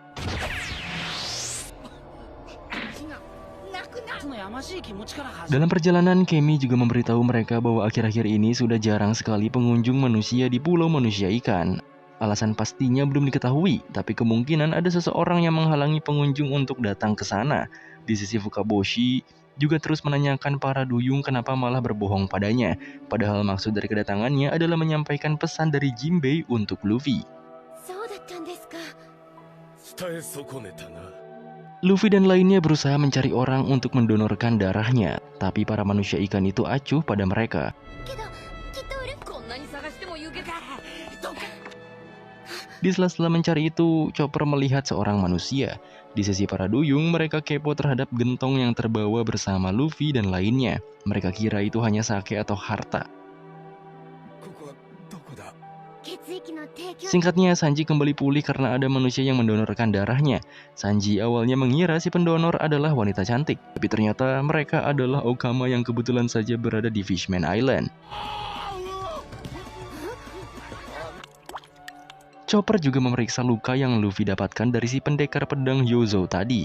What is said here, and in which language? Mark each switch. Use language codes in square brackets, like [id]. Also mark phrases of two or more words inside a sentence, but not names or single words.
[id] Dalam perjalanan, Kemi juga memberitahu mereka bahwa akhir-akhir ini sudah jarang sekali pengunjung manusia di pulau manusia ikan. Alasan pastinya belum diketahui, tapi kemungkinan ada seseorang yang menghalangi pengunjung untuk datang ke sana. Di sisi Fukaboshi juga terus menanyakan para duyung kenapa malah berbohong padanya. Padahal maksud dari kedatangannya adalah menyampaikan pesan dari Jinbei untuk Luffy. [ja] 伝え損ねたな。 [id] Luffy dan lainnya berusaha mencari orang untuk mendonorkan darahnya, tapi para manusia ikan itu acuh pada mereka. [ja] こんなに探しても行けた。どっか [id] Di sela-sela mencari itu, Chopper melihat seorang manusia. Di sisi para duyung, mereka kepo terhadap gentong yang terbawa bersama Luffy dan lainnya. Mereka kira itu hanya sake atau harta. [ja] ここはどこだ？ [id] Singkatnya, Sanji kembali pulih karena ada manusia yang mendonorkan darahnya. Sanji awalnya mengira si pendonor adalah wanita cantik, tapi ternyata mereka adalah Okama yang kebetulan saja berada di Fishman Island. Chopper juga memeriksa luka yang Luffy dapatkan dari si pendekar pedang Yozo tadi.